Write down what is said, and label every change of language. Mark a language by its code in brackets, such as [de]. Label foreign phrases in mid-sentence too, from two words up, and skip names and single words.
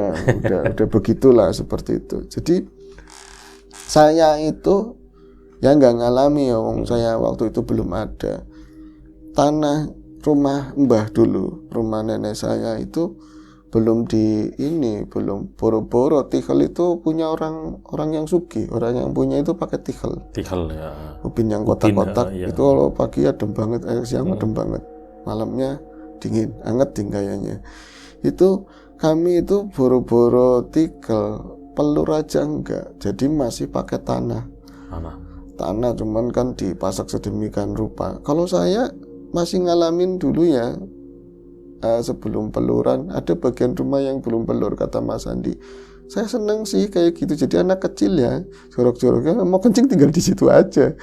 [id] udah begitulah seperti itu. Jadi saya itu ya nggak ngalami ya wong. Saya waktu itu belum ada. Tanah rumah mbah dulu, rumah nenek saya itu belum belum boro-boro. Tikel itu punya orang yang sugih, orang yang punya itu pakai tikel ya. Ubin yang kotak-kotak itu kalau pagi adem banget, siang adem banget, malamnya dingin, anget kayaknya. Itu kami itu boro-boro tikel, pelur aja enggak, jadi masih pakai tanah cuman kan dipasak sedemikian rupa. Kalau saya masih ngalamin dulu ya, sebelum peluran ada bagian rumah yang belum pelur, kata Mas Andi. Saya seneng sih kayak gitu. Jadi anak kecil ya, jorok-joroknya mau kencing tinggal di situ aja.